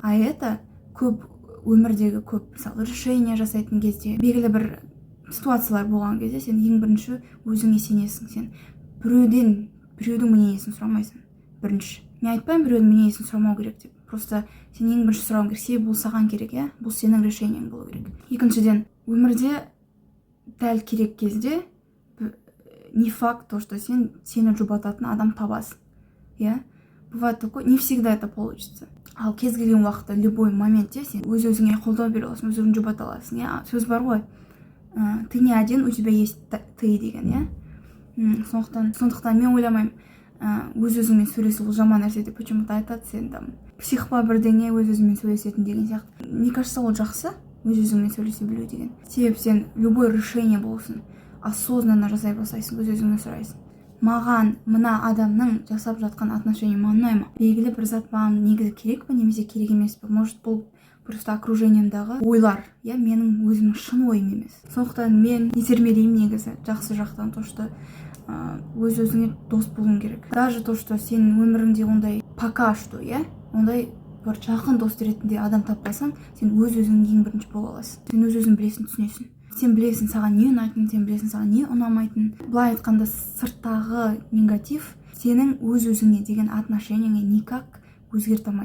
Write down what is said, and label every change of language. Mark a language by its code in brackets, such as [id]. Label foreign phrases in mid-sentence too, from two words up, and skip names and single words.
[ru] А это [kk] көп өмірдегі көп мысалы решение жасайтын кезде, белгілі бір ситуациялар болған кезде сен ең бірінші өзіңе сенесің. Сен біреудің мнениесін сұрамайсың. Бірінші. Мен айтпаймын біреудің мнениесін сұрамау керек деп. Просто сен ең бірінші сұрауың керек. Себебі бұл саған керек, бұл сенің решениең болу керек. Екіншіден, өмірде дәл керек кезде [ru] не факт то, что [kk] сені жұбататын адам табасың. [ru] Бывает такое, не всегда это получится. [kk] Ал кез келген уақытта, любой моментте сен өз өзіңе қолдау бере аласың, өз өзіңді жұбата аласың. Сөз бар ғой, [ru] ты не один, у тебя есть ты деген. [kk] Сондықтан мен ойламаймын, өз өзіңмен сөйлесу ол жаман нәрсе деп почему-то айтады, сен там псих па бірдеңе өз өзіңмен сөйлесетін деген сияқты. [ru] Мне кажется, [kk] ол жақсы, өз өзіңмен сөйлесе білу деген. Себебі сен любой решение болсын, осознанно жасай бастайсың, өз өзіңе сұрайсың. Маған мына адамның жасап жатқан отношение маған ұнай ма? Белгілі бір зат маған негізі керек па, немесе керек емес пе? Может, бұл просто окружениемдағы ойлар, менің өзімнің шын ойым емес. Сондықтан мен итермелеймін негізі жақсы жақтан, [ru] то что [kk] өз өзіңе дос болуың керек. [ru] Даже то, что [kk] сен өміріңде ондай [ru] пока что, [kk] ондай бір жақын дос ретінде адам таппасаң, сен өз өзіңнің ең бірінші бола аласың. Сен өз өзің білесің, түсінесің. Сен білесің саған не ұнайтын, сен білесің саған не ұнамайтын. Былай айтқанда сырттағы негатив сенің өз өзіңе деген отношениеңе никак өзгерте алмайды.